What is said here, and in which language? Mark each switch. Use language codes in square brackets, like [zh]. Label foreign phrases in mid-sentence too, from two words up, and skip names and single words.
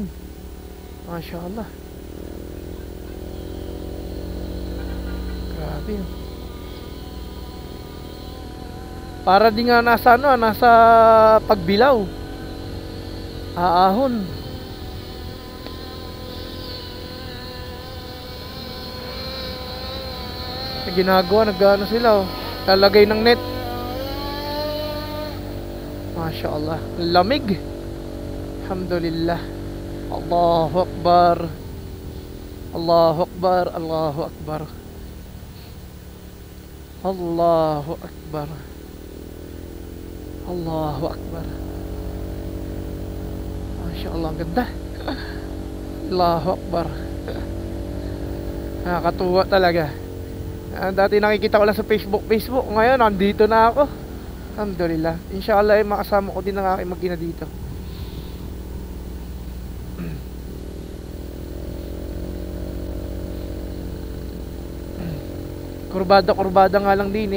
[ar] ما شاء الله. [tl] Grabe yun. Para di nga nasa ano, nasa pagbilaw. Aahon. Ginagawa, nag-ano sila, oh. Lalagay ng net. [ar] ما شاء الله. Lamig. الحمد لله. الله أكبر. الله أكبر. الله أكبر. الله أكبر. الله أكبر. ما شاء الله, [tl] ang ganda. [ar] الله أكبر. [tl] Nakakatuwa talaga. Dati nakikita ko lang sa Facebook. Ngayon, nandito na ako. Alhamdulillah. Inshallah, makasama ko din ang aking mag-ina dito. Kurbada nga lang din eh.